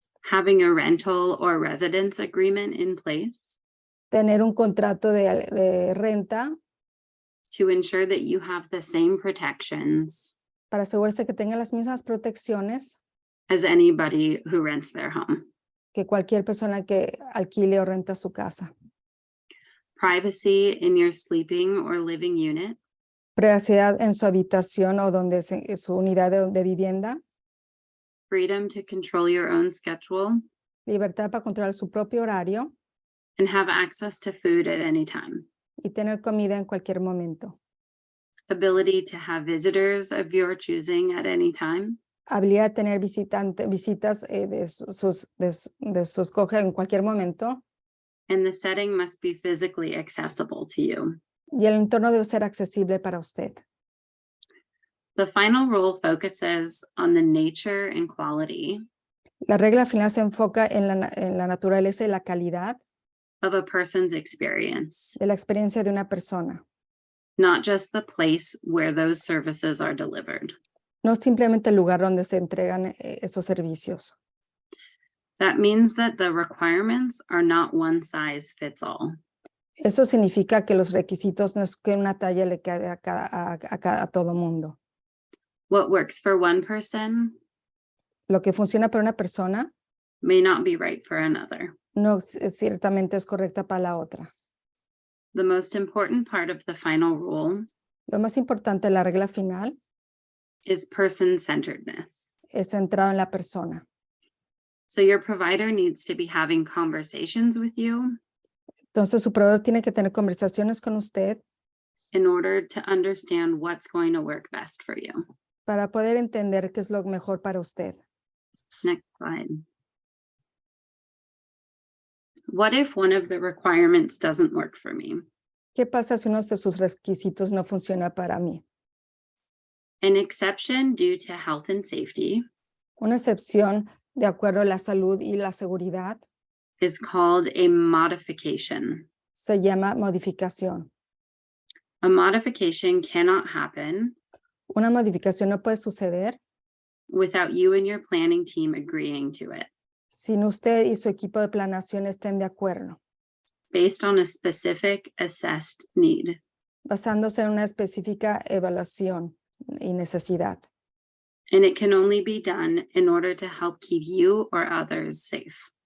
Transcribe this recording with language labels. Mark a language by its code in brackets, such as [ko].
[en] Having a rental or residence agreement in place [es] Tener un contrato de renta [en] to ensure that you have the same protections [es] para asegurarse que tenga las mismas protecciones [en] as anybody who rents their home. [es] que cualquier persona que alquile o renta su casa. [en] Privacy in your sleeping or living unit, [es] Privacidad en su habitación o donde su unidad de vivienda. [en] freedom to control your own schedule, [es] Libertad para controlar su propio horario [en] and have access to food at any time. [es] y tener comida en cualquier momento. [en] Ability to have visitors of your choosing at any time, [es] Habilidad de tener visitas de sus coge en cualquier momento. [en] and the setting must be physically accessible to you. [es] Y el entorno debe ser accesible para usted. [en] The final rule focuses on the nature and quality [es] La regla final se enfoca en la naturaleza y la calidad [en] of a person's experience, [es] de la experiencia de una persona. [en] not just the place where those services are delivered. [es] No simplemente el lugar donde se entregan esos servicios. [en] That means that the requirements are not one size fits all. [es] Eso significa que los requisitos no es que una talla le quede a todo mundo. [en] What works for one person [es] Lo que funciona para una persona [en] may not be right for another. [es] no ciertamente es correcta para la otra. [en] The most important part of the final rule [es] Lo más importante de la regla final [en] is person-centeredness. [es] es centrado en la persona. [en] So your provider needs to be having conversations with you [es] Entonces su proveedor tiene que tener conversaciones con usted [en] in order to understand what's going to work best for you. [es] para poder entender qué es lo mejor para usted. [en] Next slide. What if one of the requirements doesn't work for me? [es] ¿Qué pasa si uno de sus requisitos no funciona para mí? [en] An exception due to health and safety [es] Una excepción de acuerdo a la salud y la seguridad [en] is called a modification. [es] se llama modificación. [en] A modification cannot happen [es] Una modificación no puede suceder [en] without you and your planning team agreeing to it, [es] sin usted y su equipo de planeación estén de acuerdo, [en] based on a specific assessed need. [es] basándose en una específica evaluación y necesidad. [en] And it can only be done in order to help keep you or others safe.